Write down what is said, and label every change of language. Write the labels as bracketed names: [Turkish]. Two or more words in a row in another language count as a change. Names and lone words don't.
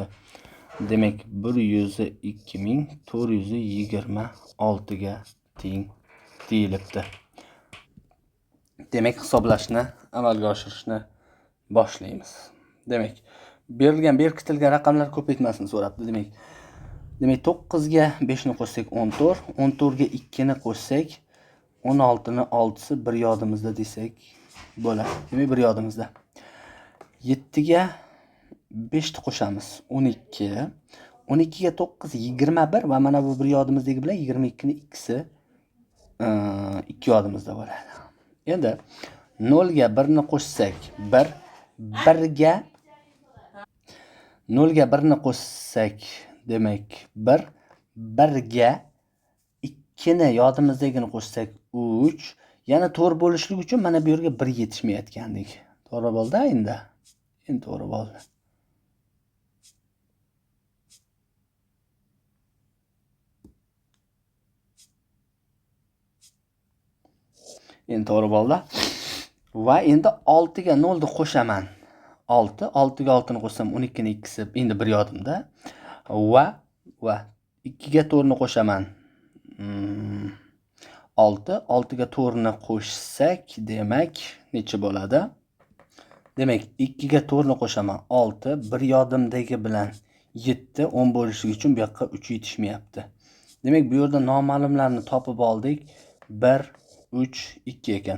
[Uzbek] Demak, 102426 ga teng deyilibdi. Demak, hisoblashni amalga oshirishni boshlaymiz. Demak, berilgan berkitilgan raqamlar ko'paytmasini so'rabdi. Demak 9 ga 5 ni qo'shsak 14, 14 ga 2 ni qo'shsak 16 ni 6si bir yodimizda desak bo'ladi. Demak bir yodimizda. 7 ga 5 ni qo'shamiz 12, 12 ga 9 21 va mana bu bir yodimizdagi bilan 22 ni ikkisi 2 yodimizda bo'ladi. Endi 0 ga 1 ni qo'shsak 1, 1 ga 0 ga 1 ni qo'shsak demak 1, 1 ga 2 ni yodimizdagini qo'shsak 3, yana 4 bo'lishligi uchun mana bu yerga 1 yetishmayotgandek. To'g'ri bo'ldi endi. Endi to'g'ri bo'ldi. Endi to'g'ri bo'ldi. Va endi 6 ga 0 ni qo'shaman. 6 ga 6 ni qo'shsam 12 ni ikkisi endi bir yodimda. Va 2 ga 4 ni qo'shaman. 6 ga 4 ni qo'shsak demak necha bo'ladi? Demak 2 ga 4 ni qo'shaman 6, bir yodimdagi bilan 7, 10 bo'lishligi uchun bu yoqqa 3 yetishmayapti. Demak bu yerda noma'lumlarni topib oldik. 1, 3, 2 ekan.